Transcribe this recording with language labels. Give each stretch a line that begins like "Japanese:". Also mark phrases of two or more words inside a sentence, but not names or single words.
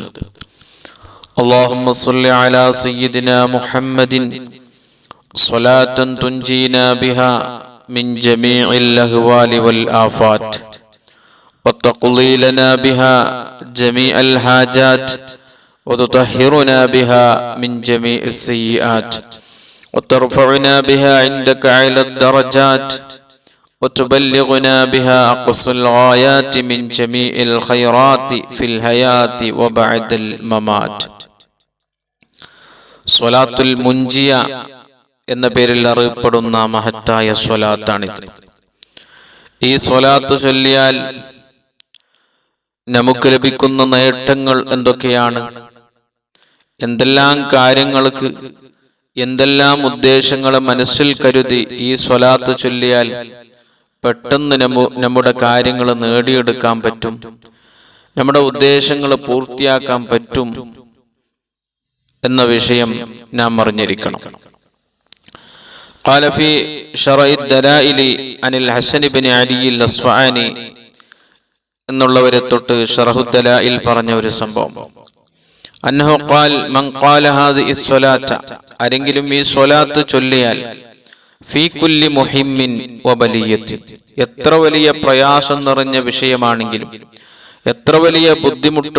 Arabic: اللهم صل على سيدنا محمد صلاة تنجينا بها من جميع الأهوال والآفات وتقضي لنا بها جميع الحاجات وتطهرنا بها من جميع السيئات وترفعنا بها عندك أعلى الدرجات وتبلغنا بها أقصى الغايات من جميع الخيرات في الحياة وبعد الممات.
Malayalam: സ്വലാത്തുൽ മുൻജിയ എന്ന പേരിൽ അറിയപ്പെടുന്ന മഹത്തായ സ്വലാത്താണിത്. ഈ സ്വലാത്ത് ചൊല്ലിയാൽ നമുക്ക് ലഭിക്കുന്ന നേട്ടങ്ങൾ എന്തൊക്കെയാണ്, എന്തെല്ലാം കാര്യങ്ങൾക്ക്, എന്തെല്ലാം ഉദ്ദേശങ്ങളെ മനസ്സിൽ കരുതി ഈ സ്വലാത്ത് ചൊല്ലിയാൽ പെട്ടെന്ന് നമ്മുടെ കാര്യങ്ങൾ നേടിയെടുക്കാൻ പറ്റും, നമ്മുടെ ഉദ്ദേശങ്ങൾ പൂർത്തിയാക്കാൻ പറ്റും എന്ന വിഷയം നാം അറിഞ്ഞിരിക്കണം.
Arabic: قال في شرع الدلائل عن الحسن بن علي الأصفهاني
Malayalam: എന്നുള്ളവരെ തൊട്ട് ശറഹുദ്ദലായിൽ പറഞ്ഞ ഒരു സംഭവം,
Arabic: അന്നഹു قال من قال هذه الصلاة,
Malayalam: ആരെങ്കിലും ഈ സ്വലാത്ത് ചൊല്ലിയാൽ
Arabic: في كل مهم
Malayalam: വബലിയത്തി, എത്ര വലിയ പ്രയാസം നിറഞ്ഞ വിഷയമാണെങ്കിലും, എത്ര വലിയ ബുദ്ധിമുട്ട്